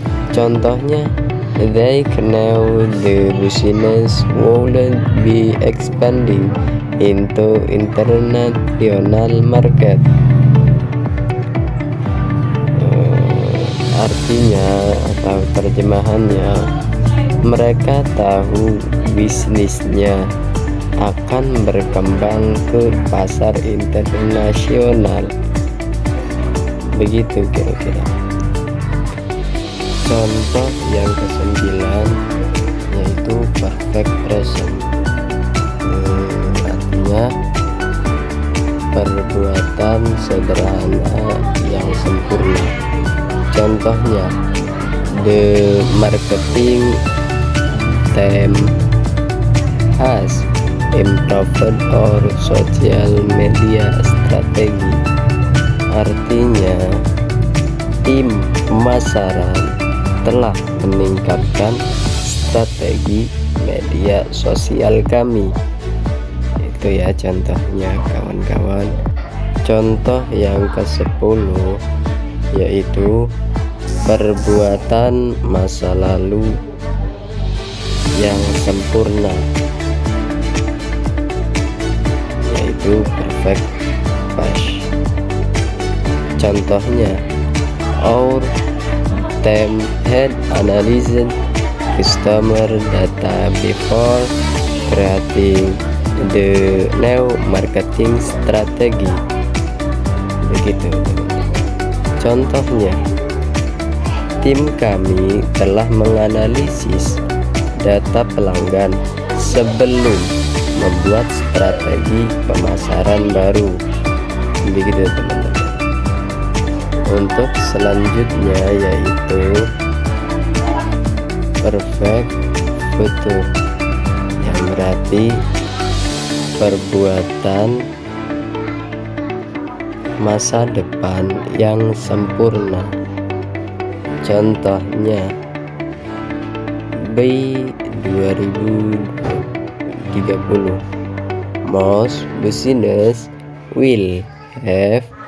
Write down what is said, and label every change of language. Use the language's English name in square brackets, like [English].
[Indonesian] Contohnya, [English] they know the business will be expanding into international market. [Indonesian] Artinya atau terjemahannya, mereka tahu bisnisnya akan berkembang ke pasar internasional. Begitu kira-kira. Contoh yang ke-9 yaitu perfect present, artinya perbuatan sederhana yang sempurna. Contohnya, [English] the marketing team has improved our social media strategy. [Indonesian] Artinya, tim pemasaran telah meningkatkan strategi media sosial kami. Itu ya contohnya, kawan-kawan. Contoh yang ke-10 yaitu perbuatan masa lalu yang sempurna, yaitu perfect past. Contohnya, [English] our team had analyzed customer data before creating the new marketing strategy. [Indonesian] Begitu. Contohnya, tim kami telah menganalisis data pelanggan sebelum membuat strategi pemasaran baru. Begitu teman-teman. Untuk selanjutnya yaitu perfect future, yang berarti perbuatan masa depan yang sempurna. Contohnya, [English] by 2030 most business will have